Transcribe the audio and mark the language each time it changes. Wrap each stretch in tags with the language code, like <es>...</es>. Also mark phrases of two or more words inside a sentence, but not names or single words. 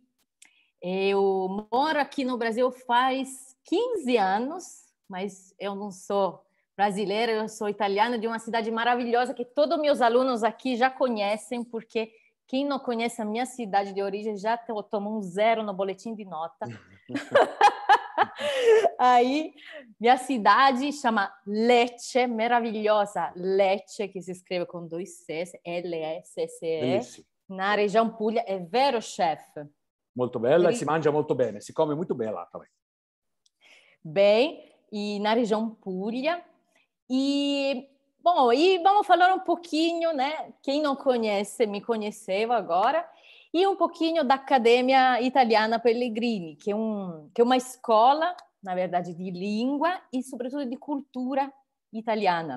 <pt>Eu moro aqui no Brasil faz 15 anos, mas eu não sou brasileira, eu sou italiana, de uma cidade maravilhosa que todos meus alunos aqui já conhecem, porque quem não conhece a minha cidade de origem já tomou um 0 no boletim de nota. Aí, minha cidade chama Lecce, maravilhosa Lecce, que se escreve com 2 Cs, L-E-C-C-E, na região Puglia.</pt> <it>É vero,</it> <pt>chefe?</pt> <it>Molto bella e si mangia molto bene,</it> <pt>si come muito bem lá também. Bem, e na região Puglia. E, bom, e vamos falar um pouquinho, né? Quem não conhece, me conheceu agora. E um pouquinho da Academia Italiana Pellegrini, que é uma escola, na verdade, de língua e, sobretudo, de cultura italiana.</pt>